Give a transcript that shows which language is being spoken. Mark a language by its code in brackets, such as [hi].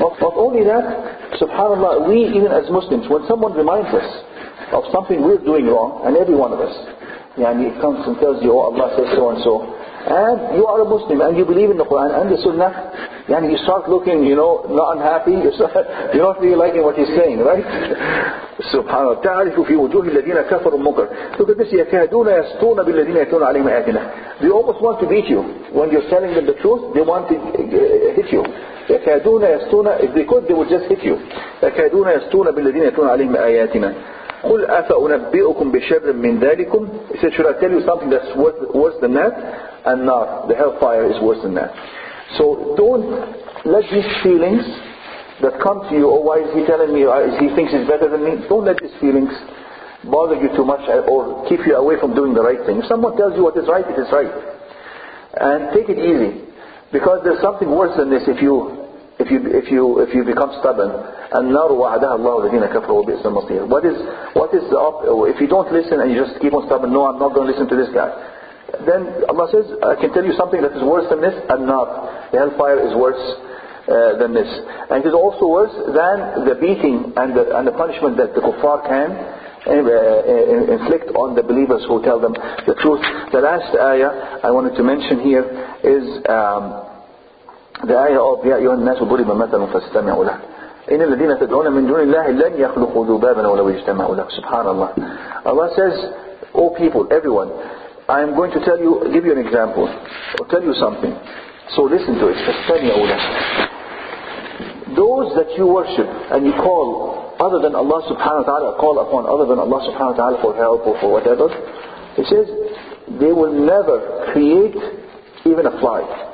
[en] Not only that, subhanallah, we even as Muslims, when someone reminds us of something we're doing wrong, and every one of us, he comes and tells you, oh, Allah says so and so, and you are a Muslim and you believe in the Quran and the Sunnah, you start looking, not unhappy, you're not really liking what he's saying, right? Subhanallah. تعرف في وجوه الذين كفروا المنكر. Look at this. [ar] يكادون يسطون بالذين يتلون عليهم آياتنا. [en] They almost want to beat you. When you're telling them the truth, they want to hit you. [ar] يكادون يسطون, [en] if they could, they would just hit you. [ar] يكادون يسطون بالذين يتلون عليهم آياتنا. قل أفأنبئكم بشر من ذلكم. [en] He said, should I tell you something that's worse than that? And not. The hellfire is worse than that. So don't let these feelings that come to you, oh, why is he telling me, he thinks he's better than me? Don't let these feelings bother you too much or keep you away from doing the right thing. If someone tells you what is right, it is right. And take it easy. Because there's something worse than this if you become stubborn. [ar] النار وعدها الله الذين كفروا وبئس المصير. [en] What is if you don't listen and you just keep on stubborn, no, I'm not going to listen to this guy. Then Allah says, I can tell you something that is worse than this, النار. The hellfire is worse than this. And it is also worse than the beating and the punishment that the kuffar can inflict on the believers who tell them the truth. The last ayah I wanted to mention here is the ayah of [ar] يا أيها الناس ضرب مثل فاستمعوا له إن الذين تدعون من دون الله لن يخلقوا ذبابا ولو اجتمعوا له. [en] Subhanallah. Allah says, O people, everyone, I am going to give you an example or tell you something. So listen to it. [ar] فاستمعوا له. [en] Those that you worship and you call other than Allah subhanahu wa ta'ala, call upon other than Allah subhanahu wa ta'ala for help or for whatever, it says they will never create even a fly.